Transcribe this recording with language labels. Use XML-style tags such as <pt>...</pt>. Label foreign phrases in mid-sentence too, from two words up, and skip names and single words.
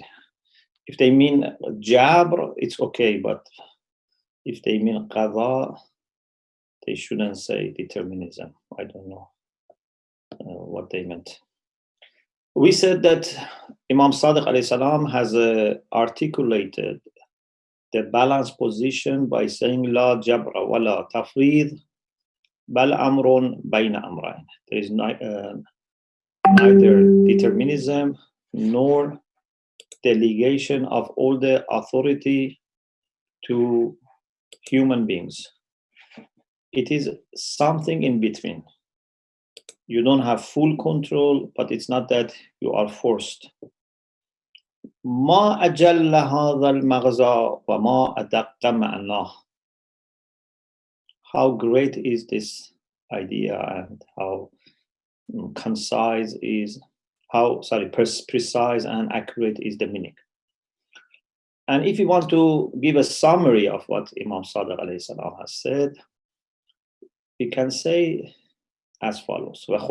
<en>If they mean Jabr, it's okay, but if they mean Qadha, they shouldn't say determinism. I don't know what they meant. We said that Imam Sadiq</en> <ar>عليه السلام</ar> <en>has articulated the balanced position by saying</en> <ar>لا جبر ولا تفويض بل أمر بين أمرين.</ar> <en>There is neither determinism nor delegation of all the authority to human beings. It is something in between. You don't have full control, but it's not that you are forced.</en> <ar>ما أجل هذا المغزى وما أدق معناه.</ar> <en>How great is this idea and how concise is, precise and accurate is the meaning. And if you want to give a summary of what Imam Sadiq</en> <ar>عليه السلام</ar> <en>has said, we can say as follows.</en>